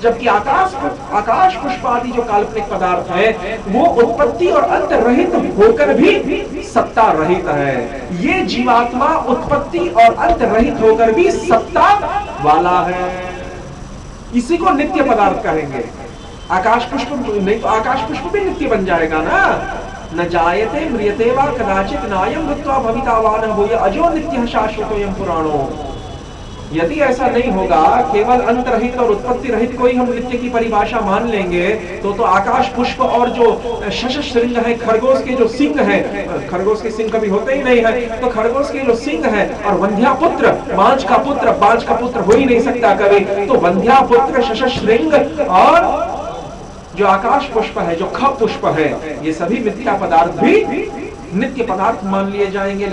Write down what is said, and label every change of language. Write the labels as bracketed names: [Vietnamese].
[Hindi] जबकि आकाश पुष्प आदि जो काल्पनिक पदार्थ है, वो उत्पत्ति और अंत रहित होकर भी सत्ता रहित है। ये जीवात्मा उत्पत्ति और अंत रहित होकर भी सत्ता वाला है। इसी को नित्य पदार्थ कहेंगे। आकाश पुष्प नहीं तो आकाश पुष्प भी नित्य बन जाएगा ना। [Sanskrit] न जायते म्रियते वा कदाचित् नायं भूत्वा भवितावान भूयः अजो नित्यः शाश्वतोऽयं पुराणो। [Hindi] यदि ऐसा नहीं होगा, केवल अंत रहित और उत्पत्ति रहित को ही हम नित्य की परिभाषा मान लेंगे, तो आकाश पुष्प और जो शशश्रृंग है, खरगोश के जो सिंह है, खरगोश के सिंह कभी होते ही नहीं है, तो खरगोश के जो सिंह है और वंध्यापुत्र, बाज का पुत्र हो ही नहीं सकता कभी, तो वंध्यापुत्र, शशश्रृंग और जो आकाश पुष्प है, जो ख पुष्प है, ये सभी मिथ्या पदार्थ भी नित्य पदार्थ मान लिए जाएंगे।